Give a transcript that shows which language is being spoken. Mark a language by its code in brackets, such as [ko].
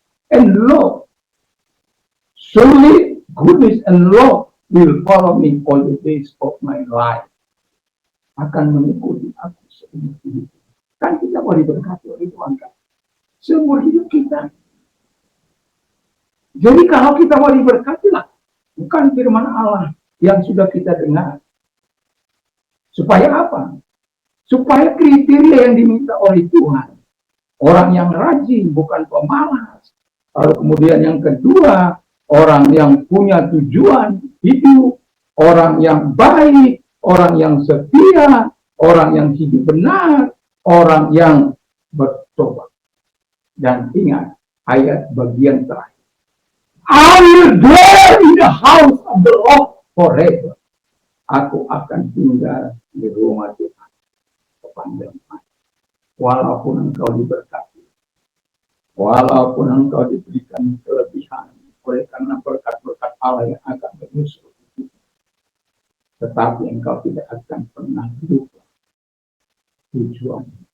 [en] And love, surely goodness and love will follow me all the days of my life. [id] Akan mengikuti aku seumur hidup. Kan kita mau diberkati oleh Tuhan kan? Seumur hidup kita. Jadi kalau kita mau diberkati lah, bukan firman Allah yang sudah kita dengar. Supaya apa? Supaya kriteria yang diminta oleh Tuhan. Orang yang rajin, bukan pemalas. Lalu kemudian yang kedua, orang yang punya tujuan hidup, orang yang baik, orang yang setia, orang yang hidup benar, orang yang bertobat. Dan ingat ayat bagian terakhir. [en] I will dwell in the house of the Lord forever. [id] Aku akan tinggal di rumah Tuhan sepanjang masa. Walaupun engkau diberkati, walaupun engkau diberikan kelebihan oleh karena berkat-berkat Allah yang akan menyusul, tetapi engkau tidak akan pernah lupa tujuan.